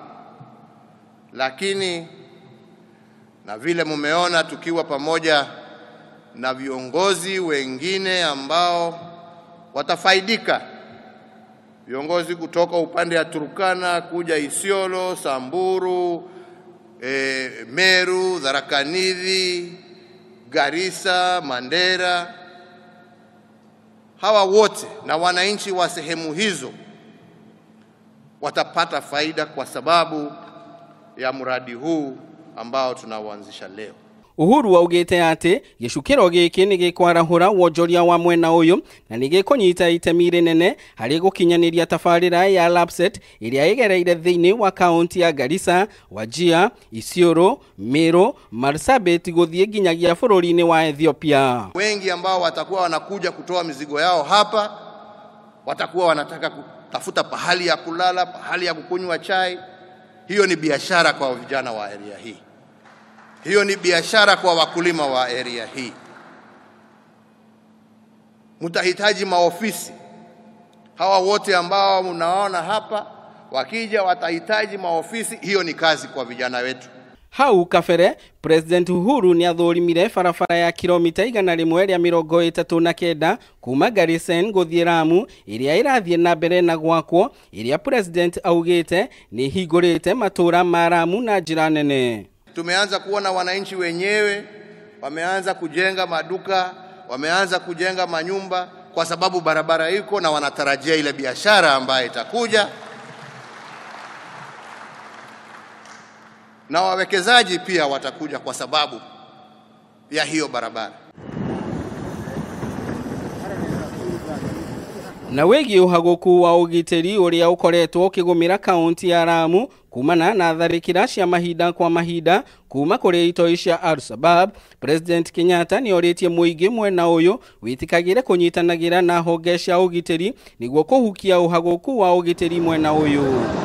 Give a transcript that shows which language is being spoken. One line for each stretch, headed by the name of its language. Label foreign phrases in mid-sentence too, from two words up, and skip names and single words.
Swahili: lakini na vile mumeona tukiwa pamoja na viongozi wengine ambao watafaidika, viongozi kutoka upande ya Turkana kuja Isiolo, Samburu, Meru, Tharaka Nithi, Garissa, Mandera. Hawa wote na wananchi wa sehemu hizo watapata faida kwa sababu ya mradi huu ambao tunauanzisha leo.
Kikuyu: Uhuru augite ati gicukiro giki ni gikwarahura wonjoria wa mwena uyu na ni gikunyita itemi rinene hari gukinyaniria tafarira ya LAPSSET iria igereire thiini wa kaunti ya Garissa, Wajir, Isiolo, Meru, Marsabit guthie nginyagia bururi-ini wa Ethiopia.
Swahili: Wengi ambao watakuwa wanakuja kutoa mizigo yao hapa watakuwa wanataka kutafuta pahali ya kulala, pahali ya kukunywa chai. Hiyo ni biashara kwa vijana wa area hii. Hiyo ni biashara kwa wakulima wa area hii. Mtahitaji maofisi. Hawa wote ambao mnaona hapa wakija watahitaji maofisi. Hiyo ni kazi kwa vijana wetu.
Kikuyu: Hau kafere, President Uhuru ni athurimire barabara ya kilomita 139 kuma Garissa guthie Lamu iria irathie na mbere na gwakwo, iria President augite ni hingurite matura ma Lamu na njira nene.
Swahili: Tumeanza kuona wananchi wenyewe wameanza kujenga maduka, wameanza kujenga manyumba kwa sababu barabara iko, na wanatarajia ile biashara ambayo itakuja. Na wawekezaji pia watakuja kwa sababu ya hiyo barabara.
Kikuyu: Na wegi uhaguku wa ugiteri uria ukoretwo ukigumira kaunti ya Lamu kumana na tharikira cia mahinda kwa mahinda kuma kuri itoi cia Al-Shabab, President Kenyatta ni oritie muingi mwena uyu witikagire kunyitanagira na honge cia ugiteri niguo kuhukia uhaguku wa ugiteri mwena uyu.